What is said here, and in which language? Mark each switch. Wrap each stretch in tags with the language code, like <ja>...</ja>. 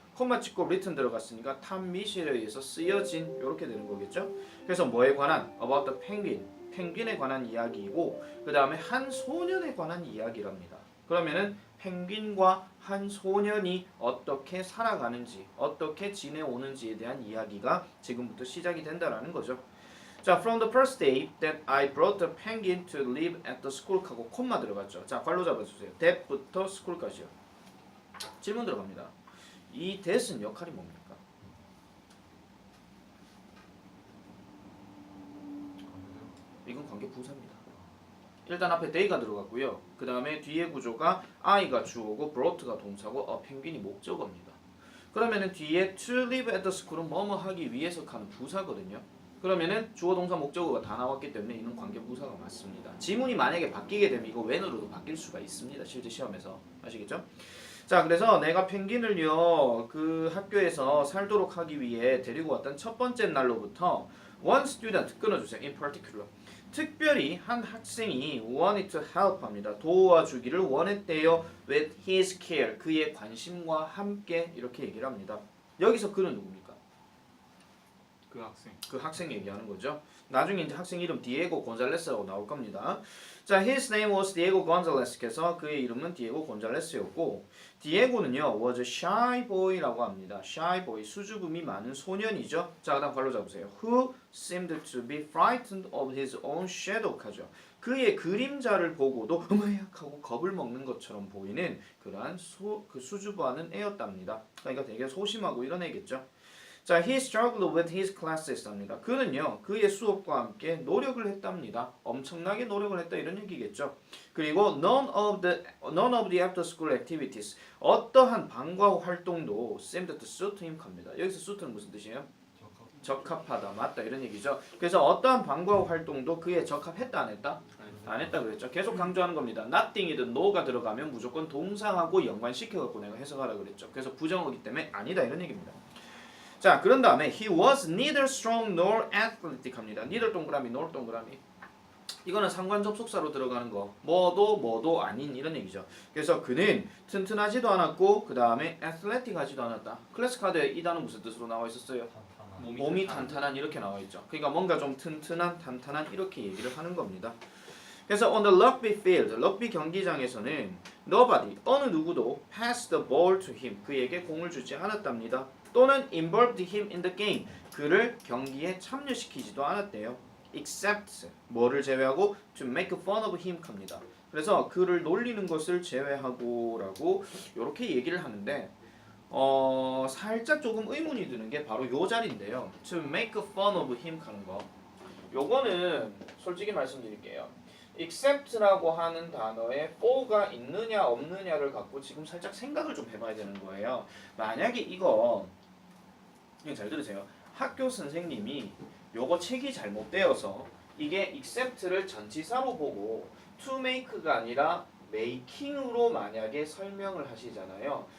<ko>콤마 찍고 written 들어갔으니까 탐 미셸에 의해서 쓰여진 이렇게 되는 거겠죠. 그래서 뭐에 관한?</ko> <en>about the penguin,</en> <ko>펭귄에 관한 이야기이고 그 다음에 한 소년에 관한 이야기랍니다. 그러면은 펭귄과 한 소년이 어떻게 살아가는지 어떻게 지내오는지에 대한 이야기가 지금부터 시작이 된다라는 거죠.</ko> <en>자, from the first day that I brought the penguin to live at the school</en> <ko>하고 콤마 들어갔죠. 자, 괄호 잡아주세요.</ko> <en>that부터 school까지요.</en> <ko>질문 들어갑니다. 이 that은 역할이 뭡니까? 이건 관계 부사입니다. 일단 앞에 they가 들어갔고요. 그 다음에 뒤에 구조가 I가 주어고 brought가 동사고 penguin이 목적어입니다. 그러면은 뒤에</ko> <en>to live at the school</en> <ko>은 뭐뭐 하기 위해서 하는 부사거든요. 그러면은 주어 동사 목적어가 다 나왔기 때문에 이는 관계 부사가 맞습니다. 지문이 만약에 바뀌게 되면 이거 when으로도 바뀔 수가 있습니다. 실제 시험에서. 아시겠죠? 자, 그래서 내가 펭귄을요 그 학교에서 살도록 하기 위해 데리고 왔던 첫 번째 날로부터</ko> <en>one student</en> <ko>끊어주세요.</ko> <en>in particular</en> <ko>특별히 한 학생이</ko> <en>wanted to help</en> <ko>합니다. 도와주기를 원했대요.</ko> <en>with his care</en> <ko>그의 관심과 함께 이렇게 얘기를 합니다. 여기서 그는 누굽니까? 그 학생 얘기하는 거죠. 나중에 이제 학생 이름 디에고 곤잘레스라고 나올 겁니다.</ko> <en>자, his name was Diego Gonzalez.</en> <ko>그래서 그의 이름은 디에고 곤잘레스였고, 디에고는요</ko> <en>was a shy boy</en> <ko>라고 합니다.</ko> <en>shy boy,</en> <ko>수줍음이 많은 소년이죠. 자, 그다음 괄호 잡으세요.</ko> <en>Who seemed to be frightened of his own shadow</en> <ko>하죠. 그의 그림자를 보고도 어머야 하고 겁을 먹는 것처럼 보이는 그러한 그 수줍어하는 애였답니다. 그러니까 되게 소심하고 이런 애겠죠.</ko> <en>자, he struggled with his classes 합니다.</en> <ko>그는요, 그의 수업과 함께 노력을 했답니다. 엄청나게 노력을 했다 이런 얘기겠죠.</ko> <en>그리고 none of the after school activities</en> <ko>어떠한 방과 후 활동도</ko> <en>seemed to suit him</en> <ko>합니다. 여기서 suit는 무슨 뜻이에요? 적합하다, 맞다 이런 얘기죠. 그래서 어떠한 방과 후 활동도 그에 적합했다 안 했다? 안 했다 그랬죠. 계속 강조하는 겁니다. nothing이든 no가 들어가면 무조건 동사하고 연관시켜갖고 내가 해석하라 그랬죠. 그래서 부정어기 때문에 아니다 이런 얘기입니다.</ko> <en>자, 그런 다음에 he was neither strong nor athletic 합니다.</en> <ko>neither 동그라미 nor 동그라미. 이거는 상관 접속사로 들어가는 거. 뭐도 아닌 이런 얘기죠. 그래서 그는 튼튼하지도 않았고 그 다음에 athletic하지도 않았다. 클래스 카드에 이 단어 무슨 뜻으로 나와 있었어요? 몸이 탄탄한 이렇게 나와 있죠. 그러니까 뭔가 좀 튼튼한, 탄탄한 이렇게 얘기를 하는 겁니다.</ko> <en>그래서 on the rugby field,</en> <ko>럭비 경기장에서는</ko> <en>nobody,</en> <ko>어느 누구도</ko> <en>passed the ball to him,</en> <ko>그에게 공을 주지 않았답니다.</ko> <en>또는 involved him in the game,</en> <ko>그를 경기에 참여시키지도 않았대요.</ko> <en>except,</en> <ko>뭐를 제외하고</ko> <en>to make fun of him 합니다.</en> <ko>그래서 그를 놀리는 것을 제외하고 라고 이렇게 얘기를 하는데 살짝 조금 의문이 드는 게 바로 요 자리인데요.</ko> <en>to make fun of him</en> <ko>하는 거. 요거는 솔직히 말씀드릴게요. except라고 하는 단어에 for가 있느냐 없느냐를 갖고 지금 살짝 생각을 좀 해봐야 되는 거예요. 만약에 이거 그냥 잘 들으세요. 학교 선생님이 요거 책이 잘못되어서 이게 except를 전치사로 보고 to make가 아니라 making으로 만약에 설명을 하시잖아요.</ko>